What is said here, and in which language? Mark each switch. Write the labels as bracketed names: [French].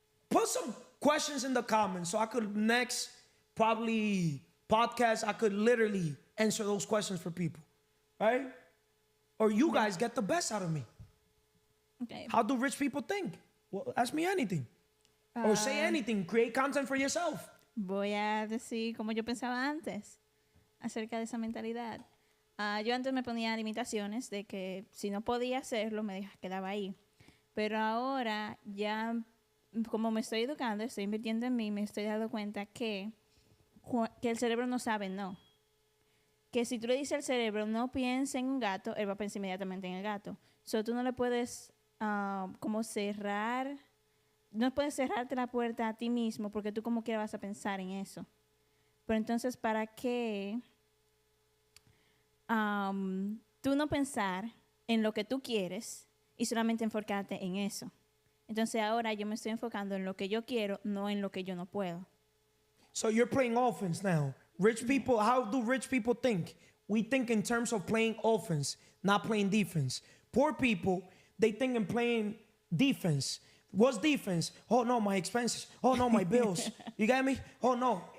[English] Put some questions in the comments so I could next probably podcast. I could literally answer those questions for people, right? Or you guys get the best out of me. Okay. How do rich people think? Well, ask me anything. Or say anything. Create content for yourself. [Spanish] Voy a decir como yo pensaba antes acerca de esa mentalidad. Yo antes me ponía limitaciones de que si no podía hacerlo me quedaba ahí. Pero ahora ya como me estoy educando, estoy invirtiendo en mí, me estoy dando cuenta que el cerebro no sabe no. Que si tú le dices al cerebro no piensa en un gato, él va a pensar inmediatamente en el gato. So tú no le puedes como cerrar, no puedes cerrarte la puerta a ti mismo porque tú como quiera vas a pensar en eso. Pero entonces, ¿para qué tú no pensar en lo que tú quieres y solamente enfocarte en eso? Entonces ahora yo me estoy enfocando en lo que yo quiero, no en lo que yo no puedo. [English] So you're playing offense now. Rich people, how do rich people think? We think in terms of playing offense, not playing defense. Poor people, they think in playing defense. What's defense? Oh no, my expenses. Oh no, my bills. You get me? Oh no.